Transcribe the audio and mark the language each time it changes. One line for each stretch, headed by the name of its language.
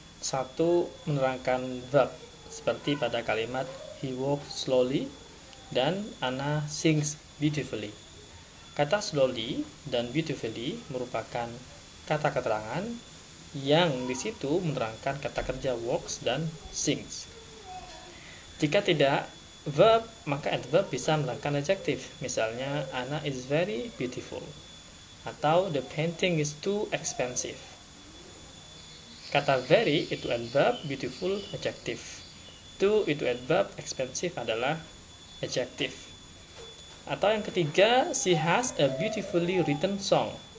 Indonesian: 1, menerangkan verb seperti pada kalimat
English: he walked slowly
Indonesian: dan
English: Anna sings beautifully.
Indonesian: Kata slowly dan beautifully merupakan kata keterangan yang di situ menerangkan kata kerja walks dan sings. Jika tidak verb, maka adverb bisa menerangkan adjektif.
English: Misalnya, Anna is very beautiful. Atau the painting is too expensive.
Indonesian: Kata very itu adverb, beautiful adjective. Too itu adverb, expensive adalah adjective. Atau yang ketiga,
English: she has a beautifully written song.